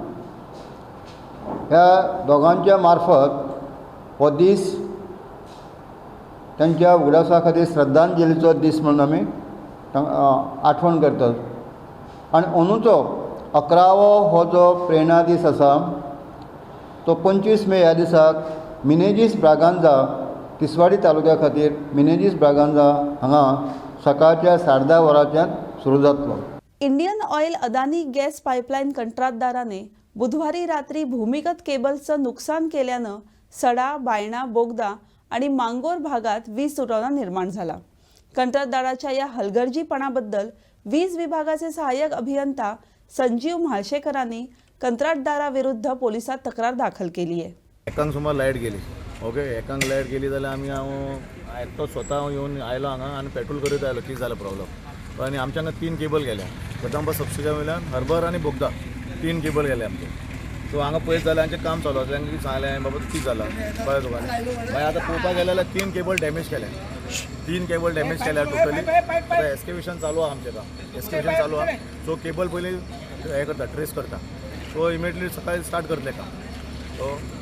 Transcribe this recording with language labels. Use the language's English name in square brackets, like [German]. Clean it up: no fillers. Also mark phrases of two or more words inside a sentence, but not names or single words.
[Konkani] ह्या दोगांच्या मार्फत हो दीस त्यांच्या उगडासा खातीर श्रद्धांजलीचो दीस म्हणून आमी आठवण करतात आनी अंदूचो 11वो हो जो प्रेरणा दीस आसा तो 25 मे ह्या दिसाक मिनेजीस ब्रागांजा तिसवाडी तालुक्या खातीर मिनेजीस ब्रागांजा हांगा सकाळच्या 10:30 वरांच्यान सुरू जातलो [Marathi] इंडियन ऑयल अदानी गॅस पाईपलाईन कंत्राटदाराने बुधवारी रात्री भूमिगत केबल्सचं नुकसान केल्यानं सडा बायणा बोगदा आणि मांगोर भागात वीज तुटवडा निर्माण झाला कंत्राटदाराच्या या हलगर्जीपणाबद्दल वीज विभागाचे सहाय्यक अभियंता संजीव म्हाळशेकरांनी कंत्राटदाराविरुद्ध पोलिसात तक्रार दाखल केली आहे [Konkani] एकांक सुमार लायट गेली ओके एकांक लायट गेली जाल्यार आमी हांव एकटो स्वता येवन आयलो हांगा आनी पेट्रोल करीत आयलो कितें जालो प्रॉब्लम आनी आमच्या हांगा 3 केबल गेल्या कदंबा सबस्टेशन वयल्यान हर्बर आनी बोगदा 3 केबल गेले आमचे सो हांगा पळयत जाल्यार आमचें काम चालू आसा तांकां सांगलें बाबा कितें जालां कळ्ळें तुका मागीर आतां पळोवपाक गेले जाल्यार 3 [English] cable damage [Konkani] केल्या 3 [English] cable damage [Konkani] केल्या टोटली आतां एस्केवेशन चालू आहा आमचें काम एस्केवेशन चालू आहा सो केबल पयलीं हें करता ट्रेस करता सो इमिडियटली सकाळीं स्टार्ट करतले काम सो